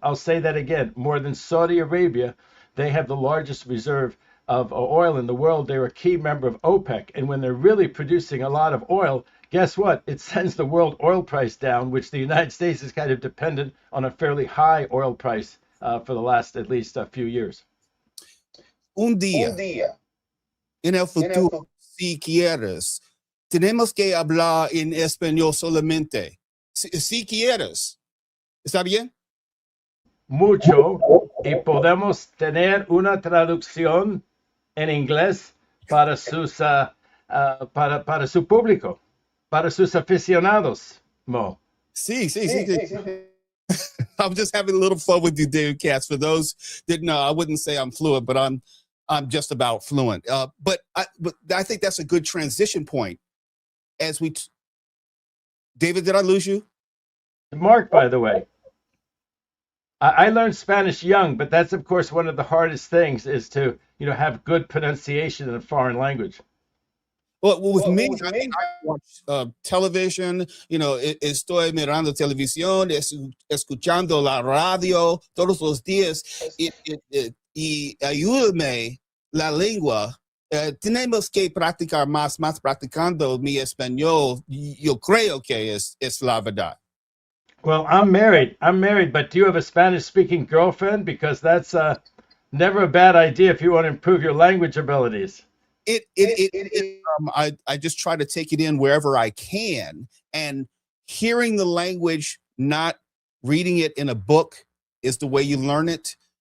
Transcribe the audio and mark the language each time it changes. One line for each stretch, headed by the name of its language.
English: I'll say that again, more than Saudi Arabia. They have the largest reserve of oil in the world. They're a key member of OPEC. And when they're really producing a lot of oil, guess what? It sends the world oil price down, which the United States is kind of dependent on a fairly high oil price for the last at least a few years.
Spanish: Un día, en el futuro, si quieres, tenemos que hablar en español solamente. Si quieres. ¿Está bien? Mucho. Y podemos tener una traducción en inglés para para su público, para sus aficionados, Mo. Sí.
English: I'm just having a little fun with you, David Katz. For those that know, I wouldn't say I'm fluent, but I'm just about fluent. But I think that's a good transition point. As David, did I lose you? Mark, by the way. I learned Spanish young, but that's, of course, one of the hardest things is to, have good pronunciation in a foreign language. Well, with me, I watch television,
Spanish: estoy mirando televisión, escuchando la radio todos los días y ayúdame la lengua. Tenemos que practicar más practicando mi español. Yo creo que es la verdad.
English: Well, I'm married, but do you have a Spanish-speaking girlfriend? Because that's never a bad idea if you want to improve your language abilities. I just try to take it in wherever I can, and hearing the language, not reading it in a book, is the way you learn it.